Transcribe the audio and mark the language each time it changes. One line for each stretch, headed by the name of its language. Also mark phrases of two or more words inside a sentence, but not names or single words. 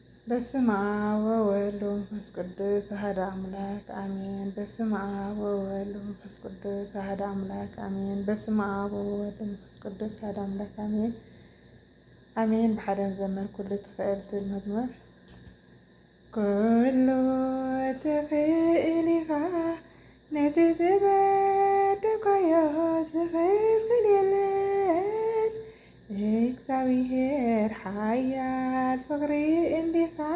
Geez: በስመ አብ ወወልድ ወመንፈስ ቅዱስ አሐዱ አምላክ አሜን። በስመ አብ ወወልድ ወመንፈስ ቅዱስ አሐዱ አምላክ አሜን። በስመ አብ ወወልድ ወመንፈስ ቅዱስ አሐዱ አምላክ አሜን አሜን።
Tigrinya: ብሓደን ዘመን ኩሉ ትኽእል ትብል መዝሙር ኩሉ ትኽእል ኢኻ ነቲ ዝበደልካዮ ዝኽእል የለን እግዚአብሔር ሓያል ፍቅሪ እንዲኻ